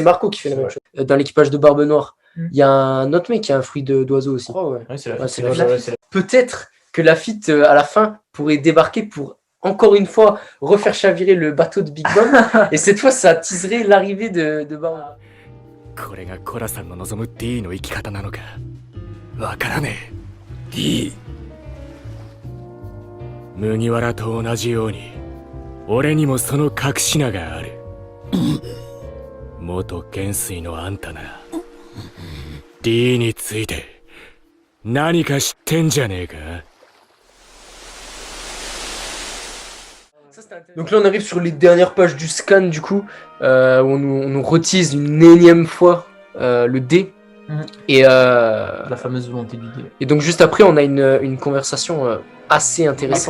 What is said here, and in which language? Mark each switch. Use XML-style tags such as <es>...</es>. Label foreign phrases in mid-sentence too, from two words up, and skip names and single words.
<fr>c'est Marco qui fait la C'est même vrai. chose. Dans l'équipage de Barbe Noire, Mm. il y a un autre mec qui a un fruit d'oiseau aussi. ouais. Ouais, c'est la Ouais, fête, c'est c'est la la fête. fête. Peut-être que Lafitte, à la fin, pourrait débarquer pour, encore une fois, refaire chavirer le bateau de Big Mom. Et cette fois, ça teaserait l'arrivée de Barbe.</fr> <ja>これがコラさんの望む D の生き方なのかわからねえ D 麦わらと同じように俺にもその隠し名がある元元帥のあんたなら D について何か知ってんじゃねえか</ja> <fr>Donc là, on arrive sur les dernières pages du scan, du coup, où on nous retise une énième fois le D. Mhm. Et, La fameuse volonté du dé. et donc, juste après, on a une conversation assez intéressante.</fr>